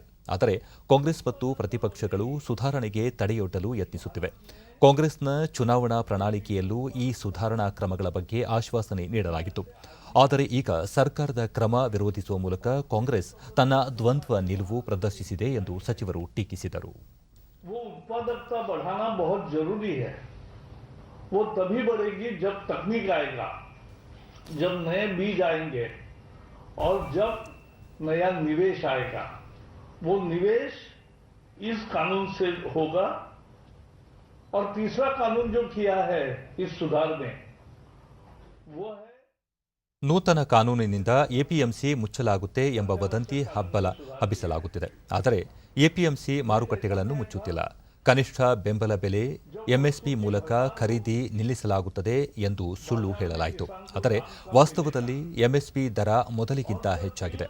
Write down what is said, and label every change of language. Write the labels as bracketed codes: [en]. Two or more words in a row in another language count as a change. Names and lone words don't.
[kn] ಆದರೆ ಕಾಂಗ್ರೆಸ್ ಮತ್ತು ಪ್ರತಿಪಕ್ಷಗಳು ಸುಧಾರಣೆಗೆ ತಡೆಯೊಡ್ಡಲು ಯತ್ನಿಸುತ್ತಿವೆ. ಕಾಂಗ್ರೆಸ್ನ ಚುನಾವಣಾ ಪ್ರಣಾಳಿಕೆಯಲ್ಲೂ ಈ ಸುಧಾರಣಾ ಕ್ರಮಗಳ ಬಗ್ಗೆ ಆಶ್ವಾಸನೆ ನೀಡಲಾಗಿತ್ತು. ಆದರೆ ಈಗ ಸರ್ಕಾರದ ಕ್ರಮ ವಿರೋಧಿಸುವ ಮೂಲಕ ಕಾಂಗ್ರೆಸ್ ತನ್ನ ದ್ವಂದ್ವ ನಿಲುವು ಪ್ರದರ್ಶಿಸಿದೆ ಎಂದು ಸಚಿವರು ಟೀಕಿಸಿದರು. [hi] वो उत्पादकता बढ़ाना बहुत जरूरी है. वो तभी बढ़ेगी जब तकनीक आएगा, जब नए बीज आएंगे और जब नया निवेश आएगा. वो निवेश इस कानून से होगा. और तीसरा कानून जो किया है इस सुधार में वो है [kn] ನೂತನ ಕಾನೂನಿನಿಂದ ಎಪಿಎಂಸಿ ಮುಚ್ಚಲಾಗುತ್ತೆ ಎಂಬ ವದಂತಿ ಹಬ್ಬಿಸಲಾಗುತ್ತಿದೆ. ಆದರೆ ಎಪಿಎಂಸಿ ಮಾರುಕಟ್ಟೆಗಳನ್ನು ಮುಚ್ಚುತ್ತಿಲ್ಲ. ಕನಿಷ್ಠ ಬೆಂಬಲ ಬೆಲೆ ಎಂಎಸ್ಪಿ ಮೂಲಕ ಖರೀದಿ ನಿಲ್ಲಿಸಲಾಗುತ್ತದೆ ಎಂದು ಸುಳ್ಳು ಹೇಳಲಾಯಿತು. ಆದರೆ ವಾಸ್ತವದಲ್ಲಿ ಎಂಎಸ್ಪಿ ದರ ಮೊದಲಿಗಿಂತ ಹೆಚ್ಚಾಗಿದೆ.